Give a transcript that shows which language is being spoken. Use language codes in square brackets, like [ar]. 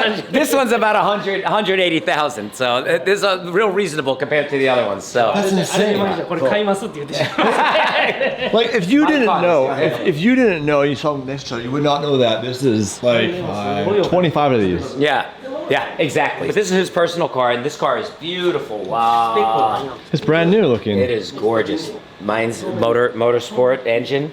[en] This one's about 180,000, so this is real reasonable compared to the other ones. So That's insane. [ja] これ買いますって言ってしまう。 [en] Like if you didn't know, if you didn't know, you saw this show, you would not know that this is like 25 of these. yeah, exactly. But this is his personal car, and this car is beautiful. Wow, It's brand new looking. it is gorgeous. Mine's motorsport engine.